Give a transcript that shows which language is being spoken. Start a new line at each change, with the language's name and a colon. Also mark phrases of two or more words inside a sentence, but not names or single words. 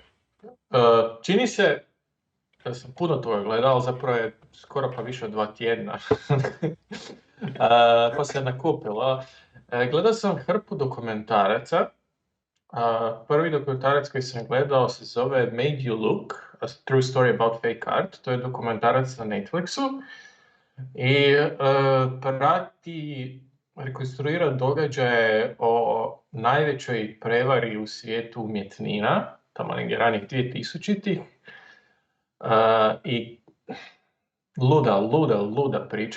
Croatian: Čini se da sam puno toga gledao, zapravo je skoro pa više od 2 tjedna. Pa se nakupilo. Gledao sam hrpu dokumentaraca. Prvi dokumentarac koji sam gledao se zove Made You Look, A True Story About Fake Art. To je dokumentarac na Netflixu. I rekonstruira događaje o najvećoj prevari u svijetu umjetnina, tamo negdje ranih 2000-ih. I luda priča.